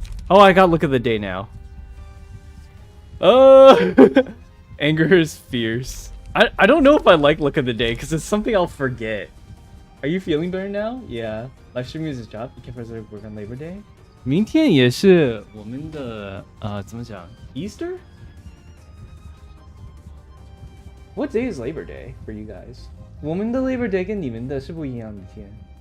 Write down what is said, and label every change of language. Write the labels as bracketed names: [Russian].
[English] Oh, I got look of the day now. Oh, anger is fierce. I don't know if I like look of the day because it's something I'll forget. Are you feeling better now? Yeah. Live streaming is his job. You can't work on Labor Day. [Chinese] 明天也是我们的怎么讲 Easter? [English] What day is Labor Day for you guys? [Chinese] 我们的 Labor Day 跟你们的是不一样的天。